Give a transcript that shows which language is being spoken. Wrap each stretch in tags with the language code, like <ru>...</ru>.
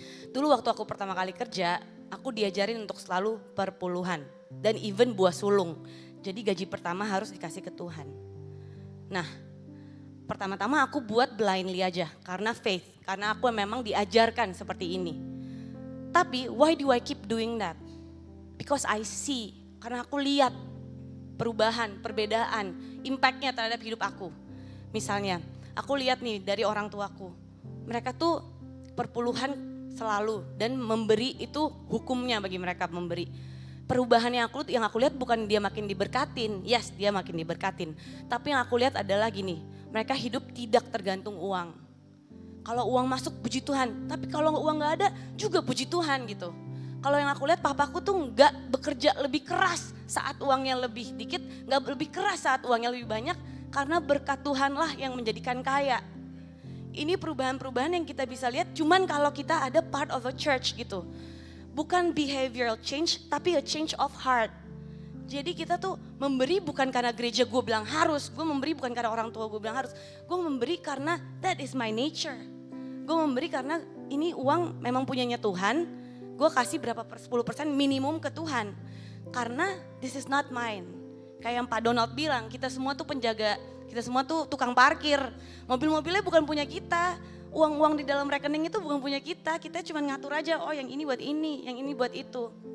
<id>Dulu waktu aku pertama kali kerja, aku diajarin untuk selalu perpuluhan dan even buah sulung. Jadi gaji pertama harus dikasih ke Tuhan. Nah, pertama-tama aku buat blindly aja karena faith, karena aku memang diajarkan seperti ini.</id> <en>Tapi why do I keep doing that? Because I see,</en> <id>karena aku lihat perubahan, perbedaan, impactnya terhadap hidup aku. Misalnya, aku lihat nih dari orang tuaku, mereka tuh perpuluhan selalu dan memberi itu hukumnya bagi mereka memberi. perubahan yang aku lihat bukan dia makin diberkatin. Yes, dia makin diberkatin. Tapi yang aku lihat adalah gini, mereka hidup tidak tergantung uang. Kalau uang masuk puji Tuhan, tapi kalau uang gak ada juga puji Tuhan gitu. Kalau yang aku lihat papaku tuh gak bekerja lebih keras saat uangnya lebih dikit, gak lebih keras saat uangnya lebih banyak, karena berkat Tuhanlah yang menjadikan kaya. Ini perubahan-perubahan yang kita bisa lihat cuman kalau kita ada</id> <en>part of a church</en> <id>gitu. Bukan</id> <en>behavioral change,</en> <id>tapi</id> <en>a change of heart.</en> <id>Jadi kita tuh memberi bukan karena gereja gue bilang harus, gue memberi bukan karena orang tua gue bilang harus. Gue memberi karena</id> <en>that is my nature.</en> <id>Gue memberi karena ini uang memang punyanya Tuhan, gue kasih berapa 10% minimum ke Tuhan. Karena</id> <en>this is not mine.</en> <id>Kayak yang Pak Donald bilang, kita semua tuh penjaga, kita semua tuh tukang parkir. Mobil-mobilnya bukan punya kita. Uang-uang di dalam rekening itu bukan punya kita cuma ngatur aja, oh yang ini buat ini, yang ini buat itu.</id>